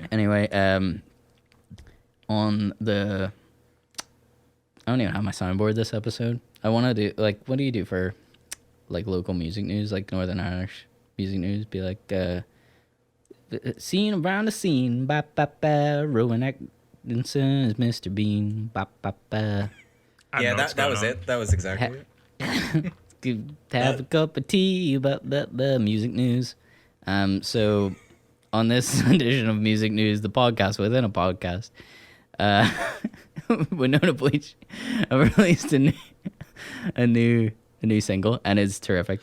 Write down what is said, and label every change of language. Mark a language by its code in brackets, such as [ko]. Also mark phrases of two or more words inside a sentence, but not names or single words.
[en] Anyway, on the, I don't even have my soundboard this episode. I want to do like, what do you do for like local music news, like Northern Irish music news? Be like, scene around the scene, ba ba ba. Rowan Atkinson is Mr. Bean, ba ba ba. Yeah, that was it. That was exactly it. Have a cup of tea about the music news. So on this edition of Music News, the podcast within a podcast, Wynona Bleach released a new single, and it's terrific.